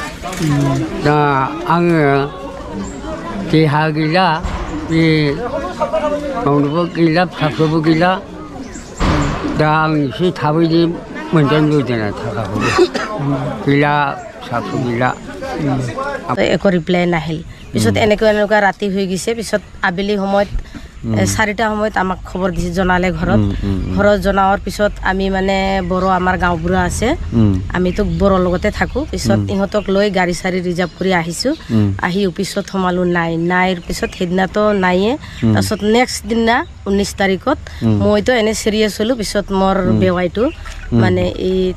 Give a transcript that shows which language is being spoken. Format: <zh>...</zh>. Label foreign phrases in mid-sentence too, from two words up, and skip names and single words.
<brx>दा आङो देहा गैला बे मावनोबो गैला फिसाफोरबो गैला दा आं एसे थाबैनो मोनजानो लुबैदों थाखाखौबो गैला फिसाफोर गैला</brx> <as>একো ৰিপ্লাই নাহিল পিছত এনেকুৱা ৰাতি হৈ গৈছে পিছত আবেলি সময়ত 4টা সময়ত আমাক খবৰ দিছে জনালে ঘৰত জনাৱাৰ পিছত আমি মানে বড়ো আমাৰ গাঁওবুঢ়া আছে আমিতো বড়োৰ লগতে থাকোঁ পিছত ইহঁতক লৈ গাড়ী চাৰি ৰিজাৰ্ভ কৰি আহিছোঁ আহি অফিচত সোমালোঁ নাইৰ পিছত সেইদিনাতো নাইয়ে তাৰপিছত নেক্সট দিনা 19 তাৰিখত মইতো এনে চিৰিয়াছ হ'লোঁ পিছত মোৰ বেৱাইটো মানে এই</as>